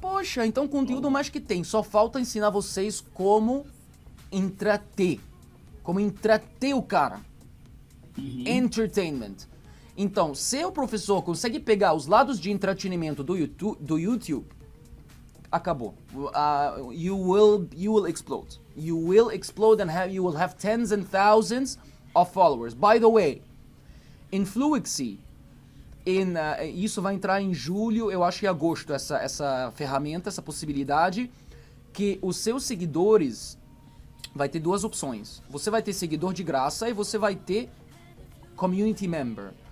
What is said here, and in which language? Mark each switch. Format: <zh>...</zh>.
<pt>Poxa, então conteúdo mais que tem. Só falta ensinar vocês como entreter. Como entreter o cara. Entertainment. Então, se o professor consegue pegar os lados de entretenimento do YouTube, acabou.</pt> <en>You will explode. You will explode and you will have tens and thousands of followers. By the way,</en> <pt>Influency, isso vai entrar em julho, eu acho que em agosto, essa ferramenta, essa possibilidade, que os seus seguidores vai ter duas opções. Você vai ter seguidor de graça e você vai ter community member.</pt>